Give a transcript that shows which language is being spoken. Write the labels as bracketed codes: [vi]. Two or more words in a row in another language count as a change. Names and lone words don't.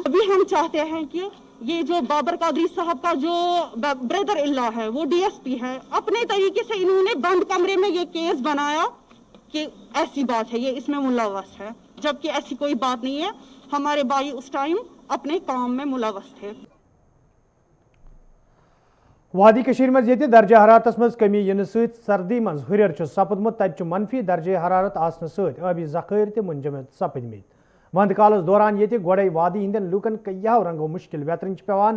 [hi] अभी हम चाहते हैं कि ये जो बाबर कादरी साहब का जो ब्रदर इल्ला है वो DSP है, अपने तरीके से इन्होंने बंद कमरे में ये केस बनाया कि ऐसी बात है, ये इसमें मुलव्वस है, जबकि ऐसी कोई बात नहीं है। हमारे भाई उस टाइम अपने काम में मुलव्वस थे। [ks] वादी कशीर मज ये दर्जा हरारत मज कमी इन सर्दी मज हुर सपदमुत, तत मनफी दर्जा हरारत आसन सत आबी जखायर ते मुंजमद सपदमित। वंद कालस दौरान ये गोड़े वादी हिंदन लूकन कईयों रंगो मुश्किल वेतरन पेवान।